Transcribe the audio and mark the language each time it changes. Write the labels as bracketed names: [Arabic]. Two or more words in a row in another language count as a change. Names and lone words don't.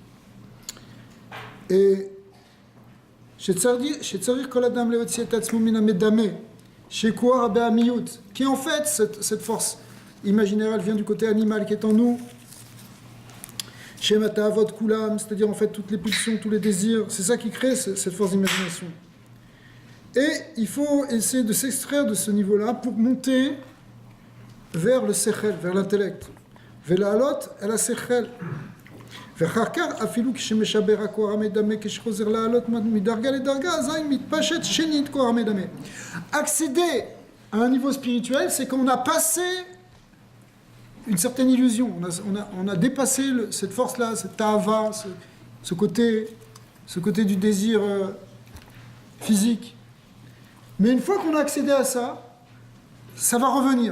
[French] Et qui en fait, cette force imaginaire, elle vient du côté animal qui est en nous, c'est-à-dire en fait toutes les pulsions, tous les désirs, c'est ça qui crée cette force d'imagination. Et il faut essayer de s'extraire de ce niveau-là pour monter vers le sechel, vers l'intellect. [Hebrew] ולעלות אל השכל. ואחר כך, אפילו כשמשבר הכוח המדמה, כשחוזר לעלות מדרגה לדרגה, אזי מתפשט שנית כוח המדמה. [French] Accéder à un niveau spirituel, c'est qu'on a passé une certaine illusion. On a dépassé cette force-là, cette ta'ava, ce côté du désir physique. Mais une fois qu'on a accédé à ça, ça va revenir.